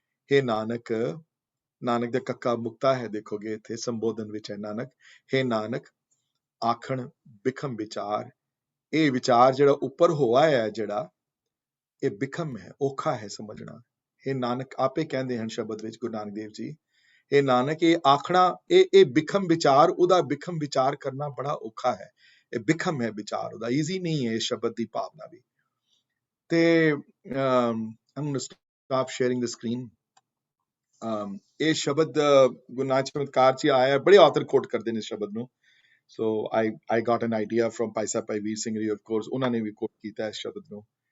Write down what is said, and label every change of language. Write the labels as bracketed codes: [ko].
[pa] हे ਨਾਨਕ, ਨਾਨਕ ਦੇ ਕੱਕਾ ਮੁਕਤਾ ਹੈ, ਦੇਖੋਗੇ ਇੱਥੇ ਸੰਬੋਧਨ ਵਿੱਚ ਹੈ ਨਾਨਕ, हे ਨਾਨਕ ਆਖਣ ਬਿਖਮ ਵਿਚਾਰ, ਇਹ ਵਿਚਾਰ ਜਿਹੜਾ ਉੱਪਰ ਹੋਇਆ ਹੈ, ਜਿਹੜਾ ਇਹ ਬਿਖਮ ਹੈ, ਔਖਾ ਹੈ ਸਮਝਣਾ। ਇਹ ਨਾਨਕ ਆਪੇ ਕਹਿੰਦੇ ਹਨ ਸ਼ਬਦ ਵਿੱਚ, ਗੁਰੂ ਨਾਨਕ ਦੇਵ ਜੀ, ਇਹ ਨਾਨਕ ਇਹ ਆਖਣਾ, ਇਹ ਬਿਖਮ ਵਿਚਾਰ, ਉਹਦਾ ਬਿਖਮ ਵਿਚਾਰ ਕਰਨਾ ਬੜਾ ਔਖਾ ਹੈ। ਇਹ ਬਿਖਮ ਹੈ ਵਿਚਾਰ ਉਹਦਾ, ਈਜ਼ੀ ਨਹੀਂ ਹੈ ਇਹ ਸ਼ਬਦ ਦੀ ਭਾਵਨਾ ਵੀ। [en] ਤੇ I'm going to stop sharing the screen. [pa] ਇਹ ਸ਼ਬਦ ਗੁਰੂ ਨਾਨਕ ਚਮਤਕਾਰ ਚ ਆਇਆ, ਬੜੇ ਆਥਰ ਕੋਟ ਕਰਦੇ ਨੇ ਇਸ ਸ਼ਬਦ ਨੂੰ। [en] So I got an idea from Bhai Sahib Bhai Vir Singh ji, of course, [pa] ਉਹਨਾਂ ਨੇ ਵੀ ਕੋਟ ਕੀਤਾ ਇਸ ਸ਼ਬਦ ਨੂੰ।